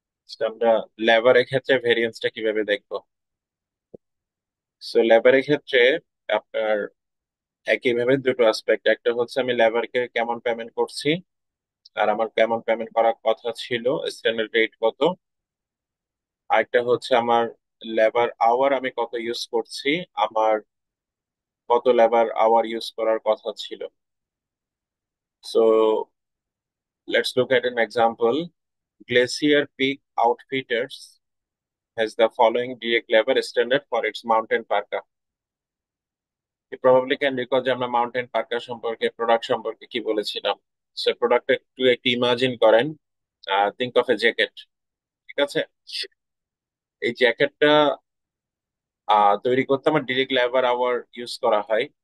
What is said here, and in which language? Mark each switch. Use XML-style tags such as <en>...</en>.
<bn>তো আমরা লেবারের ক্ষেত্রে ভ্যারিয়েন্সটা কিভাবে দেখবো? সো লেবারের ক্ষেত্রে আপনার একইভাবে দুটো আসপেক্ট, একটা হচ্ছে আমি লেবারকে কেমন পেমেন্ট করছি আর আমার কেমন পেমেন্ট করার কথা ছিল, স্ট্যান্ডার্ড রেট কত। আরেকটা হচ্ছে আমার লেবার আওয়ার আমি কত ইউজ করছি, আমার কত লেবার আওয়ার ইউজ করার কথা ছিল।</bn> <en>So let's look at an example. Glacier Peak Outfitters has the following direct labor standard for its mountain parka. You probably can recall</en> <bn>যে আমরা মাউন্টেন পার্কা সম্পর্কে, প্রোডাক্ট সম্পর্কে কি বলেছিলাম। সো প্রোডাক্ট একটু ইমাজিন করেন,</bn> <en>Think of a jacket.</en> <bn>ঠিক আছে, এই জ্যাকেটটা তৈরি করতে আমার ডিরেক্ট লেবার আওয়ার ইউজ করা হয়।</bn>